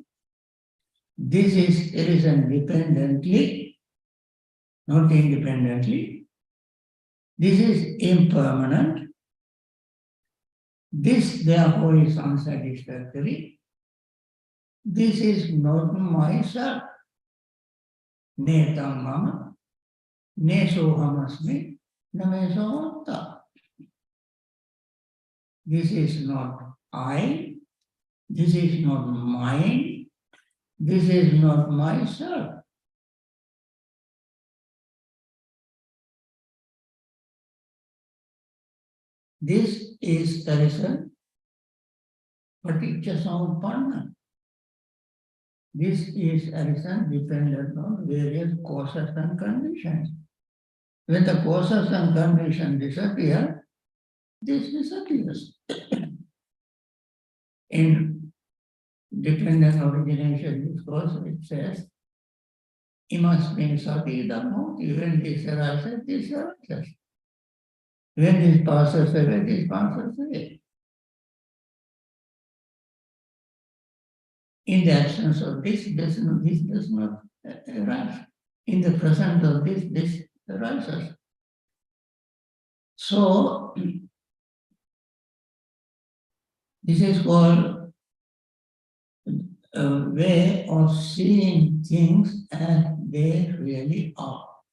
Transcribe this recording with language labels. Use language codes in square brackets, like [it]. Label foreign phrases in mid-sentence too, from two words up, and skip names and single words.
[en] This is arisen dependently, not independently. This is impermanent. This, therefore, is unsatisfactory. This is not myself. [pi] Netam mama, ne sohamasmi, name sohanta. [en] This is not I. This is not mine. This is not myself. This is arisen [pi] paticca samuppanna. [en] This is arisen dependent on various causes and conditions. When the causes and conditions disappear, this disappears. In dependent origination discourse, it says, [pi] imasmin sati dhammo, [en] when this arises, this arises. When this passes away, this passes away. In the absence of this does not arise. In the presence of this arises. So, this is called a way of seeing things as they really are.